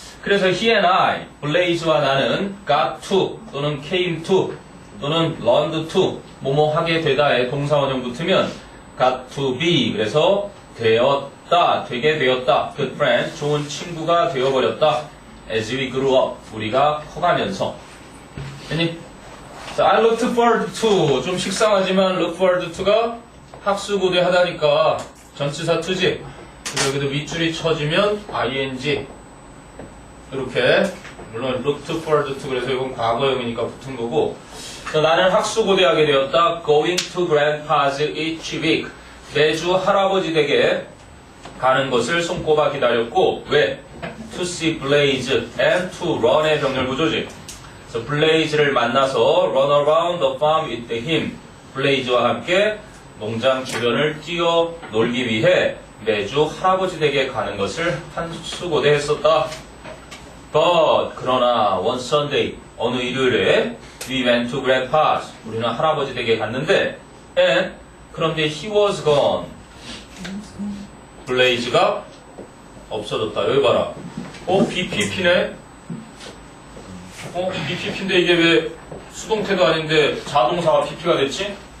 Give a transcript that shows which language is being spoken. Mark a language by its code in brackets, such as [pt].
[ko] 그래서 [en] he and I, [ko] 블레이즈와 나는 got to 또는 came to 또는 learned to 뭐뭐 하게 되다에 동사원형 붙으면 [en] got to be [ko] 그래서 되었다, 되게 되었다. [en] good friends, [ko] 좋은 친구가 되어버렸다. [en] as we grew up, [ko] 우리가 커가면서. 아니, 자, [en] I looked forward to [ko] 좀 식상하지만 look forward to가 학수고대하다니까 전치사 to지. 그래서 여기도 밑줄이 쳐지면 ing 이렇게 물론 looked forward to 그래서 이건 과거형이니까 붙은 거고. 자, 나는 학수고대하게 되었다. [en] going to grandpa's each week. [ko] 매주 할아버지 댁에 가는 것을 손꼽아 기다렸고 왜? [en] to see Blaze and to run [ko] 의 병렬 구조지. 그래서 [en] Blaze [ko] 를 만나서 [en] run around the farm with him. [ko] Blaze와 함께 농장 주변을 뛰어 놀기 위해 매주 할아버지 댁에 가는 것을 한수고대했었다. [en] But [ko] 그러나 [en] one Sunday [ko] 어느 일요일에 [en] we went to grandpa's. [ko] 우리는 할아버지 댁에 갔는데 and 그런데 [en] he was gone. [ko] 블레이즈가 없어졌다. 여기 봐라. BPP네? BPP인데 이게 왜 수동태도 아닌데 자동사가 PP가 됐지?